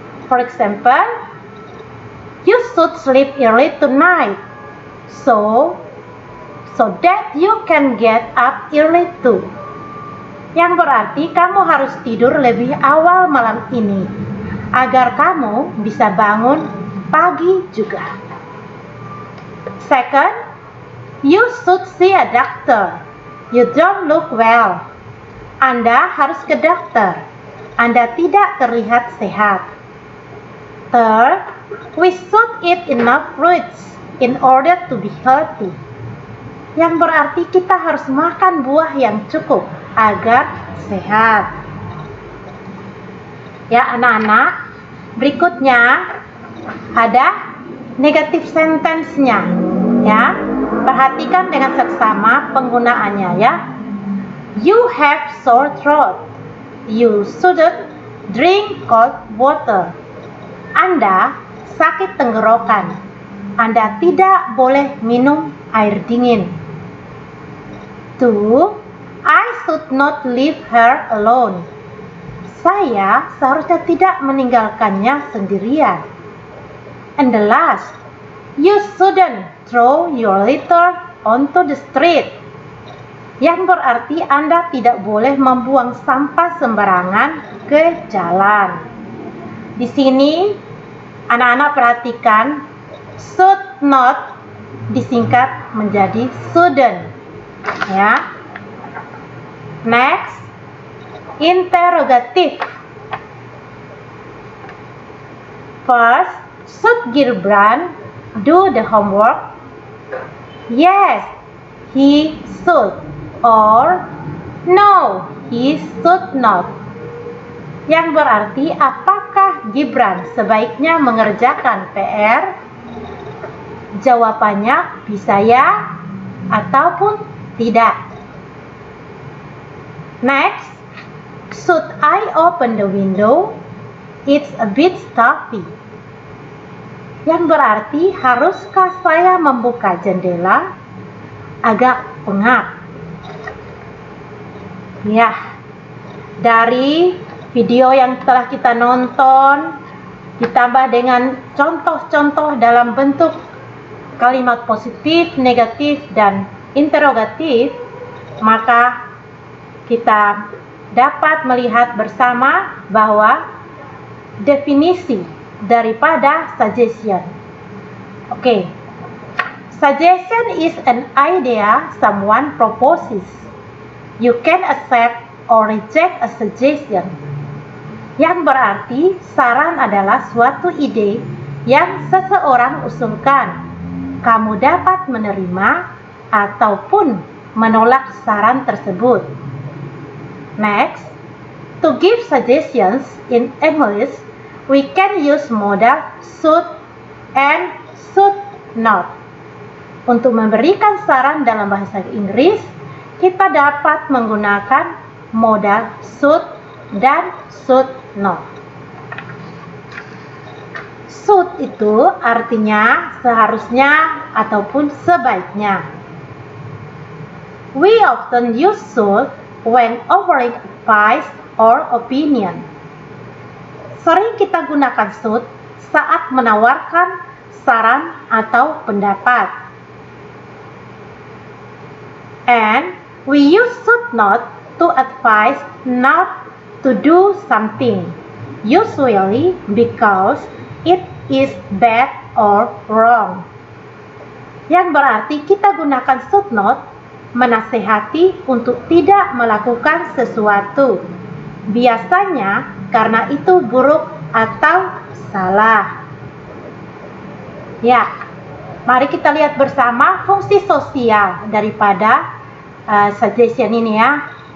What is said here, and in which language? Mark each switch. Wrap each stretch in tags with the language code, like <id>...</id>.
<en>For example, you should sleep early tonight so that you can get up early too.</en> <id>Yang berarti kamu harus tidur lebih awal malam ini agar kamu bisa bangun pagi juga.</id> <en>Second, you should see a doctor. You don't look well.</en> <id>Anda harus ke dokter. Anda tidak terlihat sehat.</id> <en>Third, we should eat enough fruits in order to be healthy.</en> <id>Yang berarti kita harus makan buah yang cukup agar sehat. Ya anak-anak, berikutnya ada negative sentence-nya. Ya, perhatikan dengan seksama penggunaannya ya.</id> <en>You have sore throat. You shouldn't drink cold water.</en> <id>Anda sakit tenggorokan. Anda tidak boleh minum air dingin. 2.</id> <en>I should not leave her alone.</en> <id>Saya seharusnya tidak meninggalkannya sendirian.</id> <en>And the last, you shouldn't throw your litter onto the street.</en> <id>Yang berarti Anda tidak boleh membuang sampah sembarangan ke jalan. Di sini anak-anak perhatikan should not disingkat menjadi shouldn't. Ya.</id> <en>Next, interrogative. First, should Gibran do the homework? Yes, he should. Or no, he should not.</en> <id>Yang berarti apakah Gibran sebaiknya mengerjakan PR? Jawabannya bisa ya ataupun tidak.</id> <en>Next, should I open the window? It's a bit stuffy.</en> <id>Yang berarti haruskah saya membuka jendela? Agak pengap. Ya, dari video yang telah kita nonton ditambah dengan contoh-contoh dalam bentuk kalimat positif, negatif, dan interrogatif, maka kita dapat melihat bersama bahwa definisi daripada suggestion.</id> <en>Okay. Suggestion is an idea someone proposes. You can accept or reject a suggestion.</en> <id>Yang berarti saran adalah suatu ide yang seseorang usulkan. Kamu dapat menerima ataupun menolak saran tersebut.</id> <en>Next, to give suggestions in English, we can use modal should and should not.</en> <id>Untuk memberikan saran dalam bahasa Inggris, kita dapat menggunakan modal should dan should not. Should itu artinya seharusnya ataupun sebaiknya.</id> <en>We often use should when offering advice or opinion.</en> <id>Sering kita gunakan should saat menawarkan saran atau pendapat.</id> <en>And we use should not to advise not to do something, usually because it is bad or wrong.</en> <id>Yang berarti kita gunakan should not menasehati untuk tidak melakukan sesuatu. Biasanya karena itu buruk atau salah. Ya, mari kita lihat bersama fungsi sosial daripada suggestion ini ya.</id>